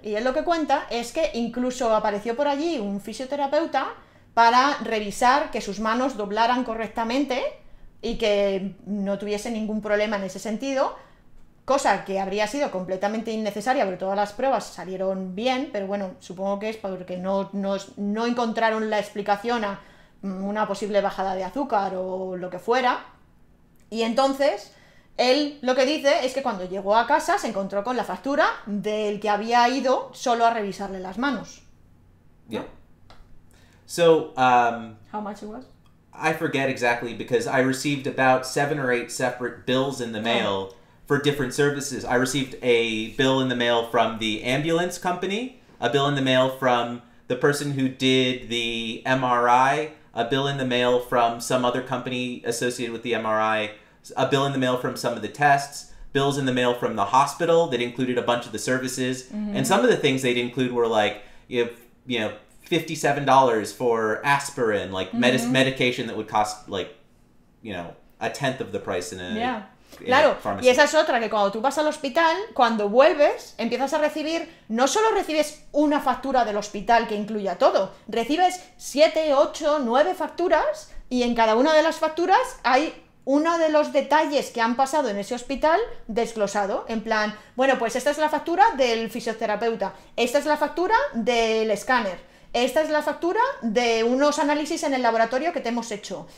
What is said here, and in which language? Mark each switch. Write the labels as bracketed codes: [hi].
[es] Y él lo que cuenta es que incluso apareció por allí un fisioterapeuta para revisar que sus manos doblaran correctamente y que no tuviese ningún problema en ese sentido, cosa que habría sido completamente innecesaria porque todas las pruebas salieron bien, pero bueno, supongo que es porque no encontraron la explicación a una posible bajada de azúcar o lo que fuera. Y entonces, él lo que dice es que cuando llegó a casa se encontró con la factura del que había ido solo a revisarle las manos. [en] Yeah. So, how much it was? I forget exactly because I received about 7 or 8 separate bills in the mail for different services. I received a bill in the mail from the ambulance company, a bill in the mail from the person who did the MRI, a bill in the mail from some other company associated with the MRI, a bill in the mail from some of the tests, bills in the mail from the hospital that included a bunch of the services. And some of the things they'd include were like, you know, $57 for aspirin, like medication that would cost like, you know, a tenth of the price in a [es] Claro, y esa es otra, que cuando tú vas al hospital, cuando vuelves, empiezas a recibir, no solo recibes una factura del hospital que incluya todo, recibes 7, 8, 9 facturas y en cada una de las facturas hay uno de los detalles que han pasado en ese hospital desglosado, en plan, bueno, pues esta es la factura del fisioterapeuta, esta es la factura del escáner, esta es la factura de unos análisis en el laboratorio que te hemos hecho.